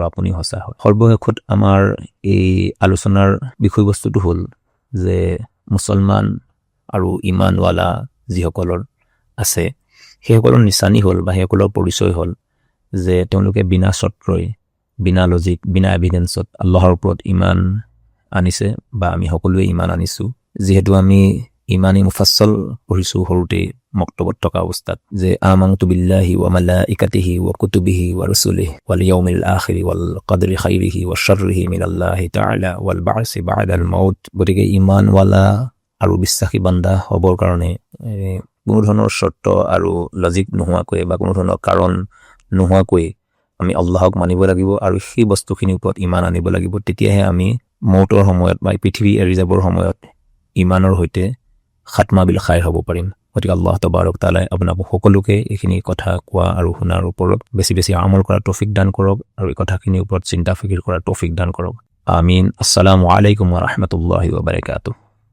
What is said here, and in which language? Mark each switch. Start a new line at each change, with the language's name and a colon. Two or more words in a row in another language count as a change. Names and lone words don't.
Assamese: আপুনিও সঁচা হয় সৰ্বশেষত আমাৰ এই আলোচনাৰ বিষয়বস্তুটো হ'ল যে মুছলমান আৰু ইমানৱালা যিসকলৰ আছে সেইসকলৰ নিচানী হ'ল বা সেইসকলৰ পৰিচয় হ'ল যে তেওঁলোকে বিনা চৰ্তই বিনা লজিক বিনা এভিডেন্সত আল্লাহৰ ওপৰত ইমান আনিছে বা আমি সকলোৱে ইমান আনিছোঁ যিহেতু আমি ইমানেই মুফাssal পঢ়িছোঁ সৰুতেই মক্তবত থকা অৱস্থাত যে
Arabic: آمنت بالله وملائكته وكتبه ورسله واليوم الآخر والقدر خيره وشره من الله تعالى والبعث بعد الموت
Assamese: গতিকে ইমানৱালা আৰু বিশ্বাসী বান্দা হ'বৰ কাৰণে কোনো ধৰণৰ চৰ্ত আৰু লজিক নোহোৱাকৈ বা কোনো ধৰণৰ কাৰণ নোহোৱাকৈ আমি আল্লাহক মানিব লাগিব আৰু সেই বস্তুখিনিৰ ওপৰত ইমান আনিব লাগিব তেতিয়াহে আমি মৌতৰ সময়ত বা পৃথিৱী এৰি যাবৰ সময়ত ইমানৰ সৈতে
Arabic: خاتمة بالخير
Assamese: হ'ব পাৰিম গতিকে
Arabic: الله تبارك
Assamese: তাআলাই আপোনালোক সকলোকে এইখিনি কথা কোৱা আৰু শুনাৰ ওপৰত বেছি বেছি আমল কৰাৰ তৌফিক দান কৰক আৰু এই কথাখিনিৰ ওপৰত চিন্তা ফিকিৰ কৰাৰ তৌফিক দান কৰক
Arabic: آمين السلام عليكم ورحمة الله وبركاته